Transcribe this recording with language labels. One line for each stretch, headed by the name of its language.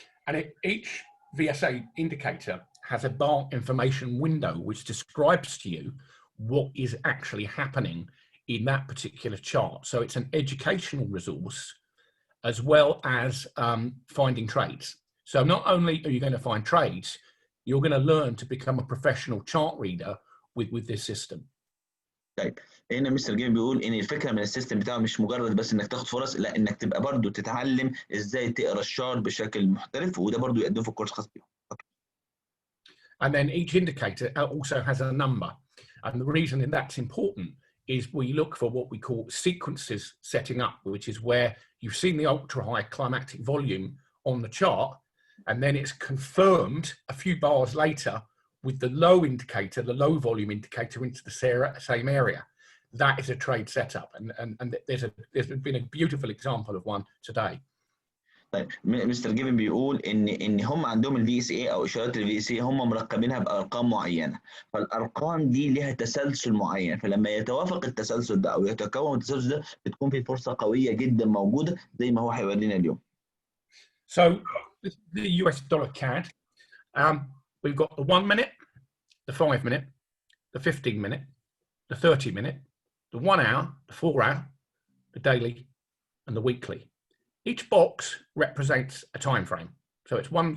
English: And each VSA indicator has a bar information window which describes to you what is actually happening in that particular chart. So it's an educational resource as well as finding trades. So not only are you going to find trades, you're going to learn to become a professional chart reader with this system.
Arabic: طيب هنا مستر جيم بيقول ان الفكره من السيستم بتاعه مش مجرد بس انك تاخد فرص، لا، انك تبقى برضو تتعلم ازاي تقرا الشارت بشكل محترف، وده برضو يقدمه في الكورس خاص بيهم.
English: And then each indicator also has a number, and the reason that that's important is we look for what we call sequences setting up, which is where you've seen the ultra high climactic volume on the chart, and then it's confirmed a few bars later with the low indicator, the low volume indicator into the same area. That is a trade setup, and there's been a beautiful example of one today.
Arabic: طيب مستر جيفن بيقول ان هم عندهم الفي اس اي او اشارات الفي اس اي هم مرقمينها بارقام معينه، فالارقام دي لها تسلسل معين، فلما يتوافق التسلسل ده او يتكون التسلسل ده بتكون في فرصه قويه جدا موجوده زي ما هو هيورينا اليوم.
English: So the US dollar CAD, we've got the 1 minute, the 5 minute, the 15 minute, the 30 minute, the 1 hour, the 4 hour, the daily, and the weekly. Each box represents a time frame. So it's one.